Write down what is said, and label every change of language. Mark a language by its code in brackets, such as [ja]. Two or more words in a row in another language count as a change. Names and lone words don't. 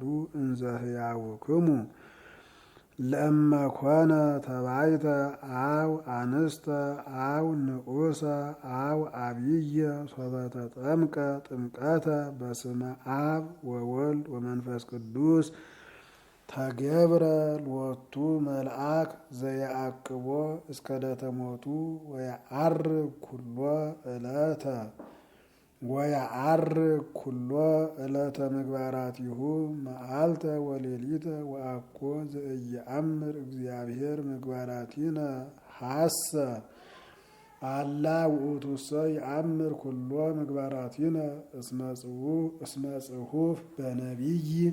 [gez] እንዘ ሕያውክሙ ለእመ ኮነ ተባይተ አው አንስተ አው ንዑሰ አው አብየ ሶበ ተጠምቀ ጥምቀተ በስመ አብ ወወልድ ወመንፈስ ቅዱስ ተገብረ ሎቱ መልአክ ዘየአቅቦ እስከ ዕለተ ሞቱ ወየዐርግ ኩሎ ዕለተ ምግባራቲሁ መዓልተ ወሌሊተ ወአኮ ዘኢየአምር እግዚአብሔር ምግባራቲነ ሐሰ አላ ውእቱሰ ይአምር ኩሎ ምግባራቲነ እስመ ጽሑፍ በነቢይ